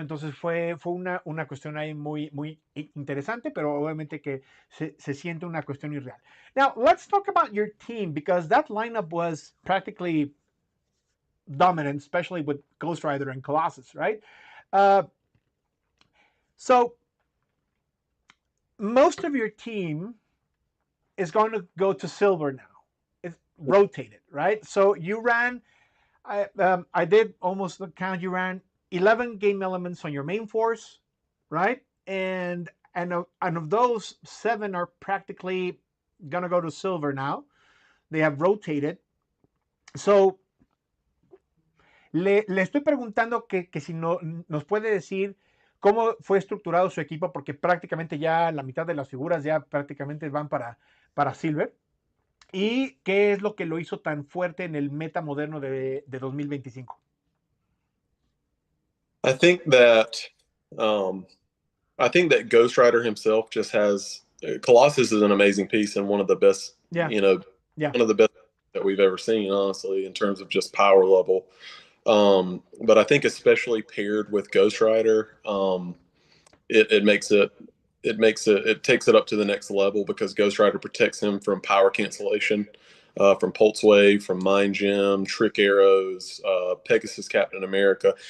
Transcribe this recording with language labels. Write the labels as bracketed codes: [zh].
[es] Entonces fue una cuestión ahí muy interesante, pero obviamente que se siente una cuestión irreal. [en] Now, let's talk about your team, because that lineup was practically dominant, especially with Ghost Rider and Colossus, right? So most of your team is going to go to silver now. It's rotated, right? So you ran, I did almost the count, you ran 11 game elements on your main force, right? And of those, 7 are practically going to go to silver now. They have rotated. [es] So, le estoy preguntando que si no, nos puede decir cómo fue estructurado su equipo, porque prácticamente ya la mitad de las figuras ya prácticamente van para silver. ¿Y qué es lo que lo hizo tan fuerte en el meta moderno de 2025? [en] I think that Ghost Rider himself just has Colossus is an amazing piece and one of the best, Yeah. one of the best that we've ever seen, honestly, in terms of just power level. But I think especially paired with Ghost Rider, it takes it up to the next level, because Ghost Rider protects him from power cancellation, from Pulse Wave, from Mind Gem, Trick Arrows, Pegasus Captain America.